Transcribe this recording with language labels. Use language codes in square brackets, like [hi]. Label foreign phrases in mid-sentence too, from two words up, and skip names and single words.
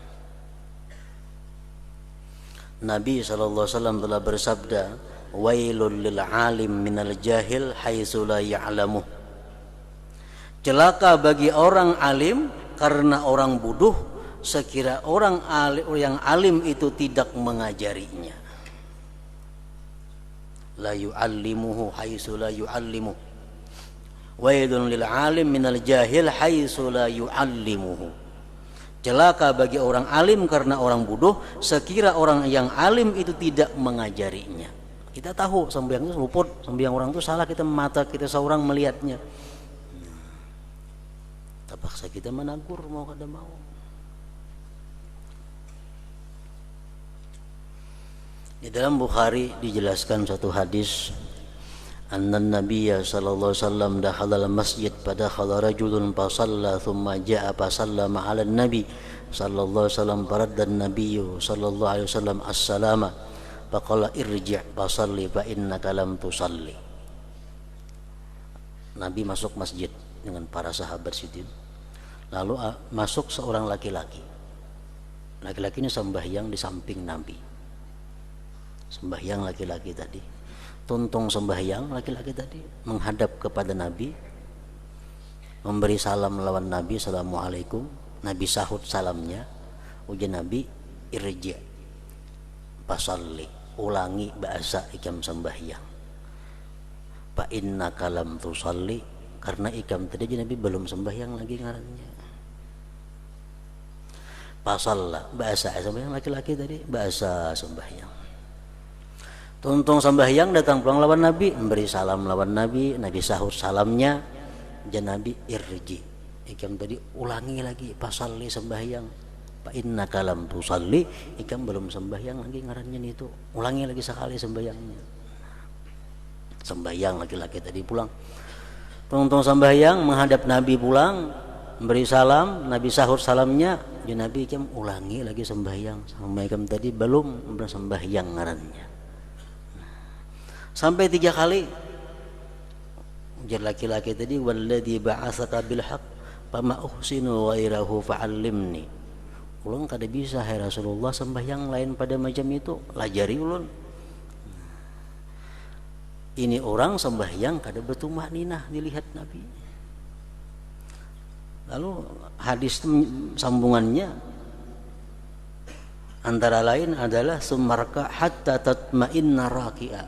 [id] Nabi SAW telah bersabda, [ar] ويلٌ للعالِم من الجاهل حيث لا يعلم. [id] Celaka bagi orang alim karena orang bodoh sekira orang yang alim itu tidak mengajarinya. [ar] لا يعلّمه حيث لا يعلّم. ويلٌ للعالِم من الجاهل حيث لا يعلّمه. [id] Celaka bagi orang alim karena orang bodoh sekira orang yang alim itu tidak mengajarinya. [bjn] Kita tahu sembahyang itu luput, sembahyang orang itu salah, kita mata kita seorang melihatnya. Terpaksa kita menegur mau kada mau. Di dalam Bukhari dijelaskan satu hadis, [ar] أن النبي صلى الله عليه وسلم دخل المسجد فدخل رجل فصلى ثم جاء فسلم على النبي صلى الله عليه وسلم فرد النبي صلى الله عليه وسلم السلام فقال ارجع فصل فإنك لم تصل. [bjn] Nabi masuk masjid dengan para sahabat sidin. Lalu masuk seorang laki-laki. Laki-laki ini sembahyang di samping Nabi. Sembahyang laki-laki tadi. Tuntung sembahyang laki-laki tadi menghadap kepada Nabi, memberi salam lawan Nabi, assalamualaikum. Nabi sahut salamnya. Ujian Nabi, [ar] ارجع فصلّ, [bjn] ulangi bahasa ikam sembahyang. [ar] فإنك لم تصلّ, [bjn] karena ikam tadi Nabi belum sembahyang lagi ngarannya. Fasalla, bahasa sembahyang laki-laki tadi, bahasa sembahyang. Tuntung sembahyang datang pulang lawan Nabi, memberi salam lawan Nabi, Nabi sahut salamnya. Dan Nabi irji, ikam tadi ulangi lagi, fasalli sembahyang. [ar] فإنك لم تصلّ, [bjn] ikam belum sembahyang lagi ngarannya itu. Ulangi lagi sekali sembahyangnya. Sembahyang laki-laki tadi pulang. Tuntung sembahyang menghadap Nabi pulang, memberi salam, Nabi sahur salamnya. Jadi Nabi ikam ulangi lagi sembahyang, sama ikam tadi belum sembahyang ngarannya. Sampai 3 kali. Jadi laki-laki tadi, [ar] والذي بعثك بالحق فما أحسن غيره فعلّمني. [bjn] Ulun kada bisa hai Rasulullah sembahyang lain pada macam itu, lajari ulun. Ini orang sembahyang kada bertumah ninah dilihat Nabi. Lalu hadis sambungannya antara lain adalah [ar] ثم اركع حتى تطمئن راكعا.